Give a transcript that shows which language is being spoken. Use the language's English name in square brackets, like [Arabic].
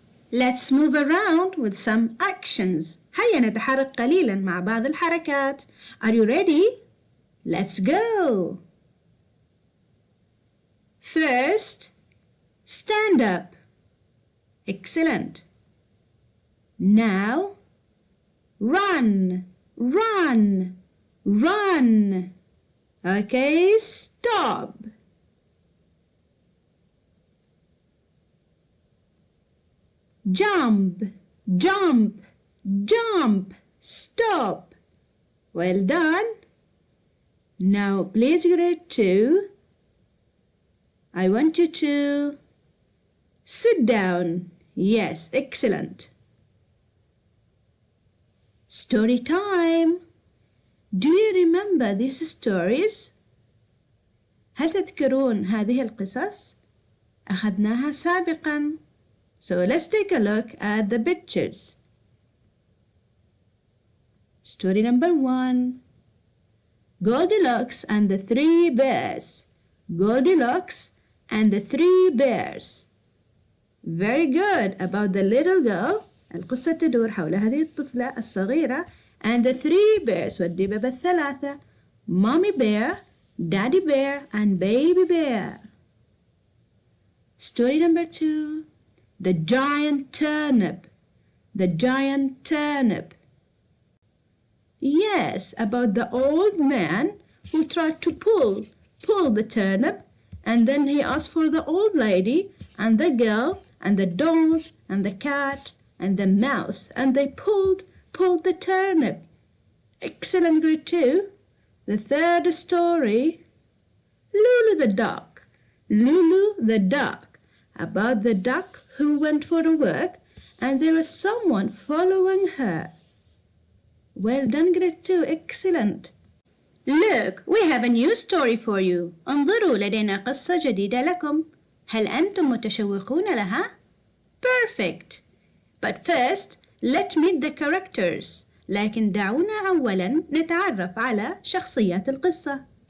[English] Let's move around with some actions. [Arabic] هيا نتحرك قليلا مع بعض الحركات. [English] Are you ready? Let's go. First, stand up. Excellent. Now, run, run, run. Okay, stop. Jump, jump, jump. Stop. Well done. Now, please, grade 2. I want you to sit down. Yes, excellent. Story time. Do you remember these stories? [Arabic] هل تذكرون هذه القصص؟ أخذناها سابقاً. [English] So let's take a look at the pictures. Story number 1. Goldilocks and the 3 bears. Goldilocks and the 3 bears. Very good. About the little girl. [Arabic] القصة تدور حول هذه الطفلة الصغيرة [English] and the 3 bears [Arabic] والدببة الثلاثة. [English] Mommy bear, Daddy bear and baby bear. Story number 2. The giant turnip. The giant turnip. Yes, about the old man who tried to pull the turnip, and then he asked for the old lady and the girl and the dog and the cat and the mouse, and they pulled the turnip. Excellent, grade 2. The third story, Lulu the duck. Lulu the duck. About the duck who went for a walk and there was someone following her. Well done, grade 2. Excellent. Look, we have a new story for you. [Arabic] انظروا, لدينا قصة جديدة لكم. هل أنتم متشوقون لها؟ [English] Perfect. But first, let's meet the characters. [Arabic] لكن دعونا أولاً نتعرف على شخصيات القصة.